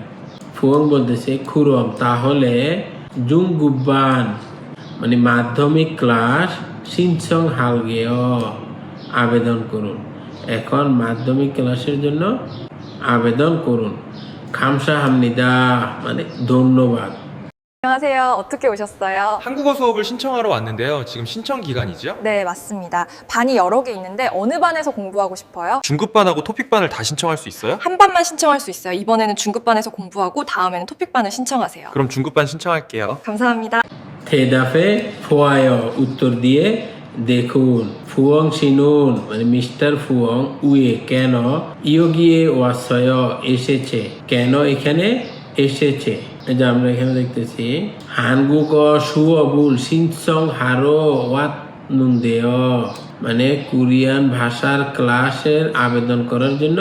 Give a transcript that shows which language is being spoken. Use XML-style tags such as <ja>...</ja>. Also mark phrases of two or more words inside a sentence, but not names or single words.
<bn>ফুয়ং বলতেছে খুরম তাহলে, জুংগুবান মানে মাধ্যমিক ক্লাস,</bn> <ko>신청 할게요</ko> <bn>আবেদন করুন, এখন মাধ্যমিক ক্লাসের জন্য আবেদন করুন। 감사합니다. মানে ধন্যবাদ.</bn> <ko>안녕하세요. 어떻게 오셨어요? 한국어 수업을 신청하러 왔는데요. 지금 신청 기간이죠? 네, 맞습니다. 반이 여러 개 있는데 어느 반에서 공부하고 싶어요? 중급반하고 토픽반을 다 신청할 수 있어요? 한 반만 신청할 수 있어요. 이번에는 중급반에서 공부하고 다음에는 토픽반을 신청하세요. 그럼 중급반 신청할게요. 감사합니다. 대답에 좋아요.</ko> <bn>উত্তর দিয়ে দেখুন ফুয়ং শিনুন মানে মিস্টার ফুয়ং উয়ে কেন</bn> <ko>여기에 왔어요</ko> <bn>এসেছে কেন এখানে এসেছে এই যে আমরা এখানে দেখতেছি</bn> <ko>한국 수업을 신청 하러 왔는데요</ko> <bn>মানে কোরিয়ান ভাষার ক্লাসের আবেদন করার জন্য</bn>